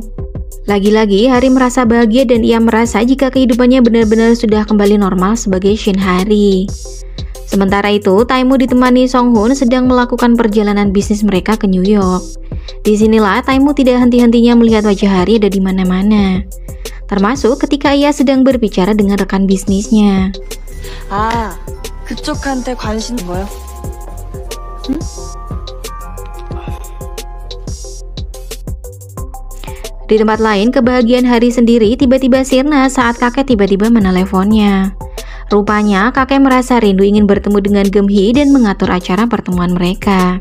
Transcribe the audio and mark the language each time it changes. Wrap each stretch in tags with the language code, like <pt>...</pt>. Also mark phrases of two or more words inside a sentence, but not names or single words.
<id>Lagi-lagi, Hari merasa bahagia dan ia merasa jika kehidupannya benar-benar sudah kembali normal sebagai Shin Hari. Sementara itu, Taemu ditemani Song Hoon sedang melakukan perjalanan bisnis mereka ke New York. Disinilah Taemu tidak henti-hentinya melihat wajah Hari ada di mana-mana. Termasuk ketika ia sedang berbicara dengan rekan bisnisnya.</id> <ko>아, 그쪽한테 관심 뭐야? 응?</ko> <id>Di tempat lain, kebahagiaan Hari sendiri tiba-tiba sirna saat kakek tiba-tiba meneleponnya. Rupanya, kakek merasa rindu ingin bertemu dengan Geumhee dan mengatur acara pertemuan mereka.</id>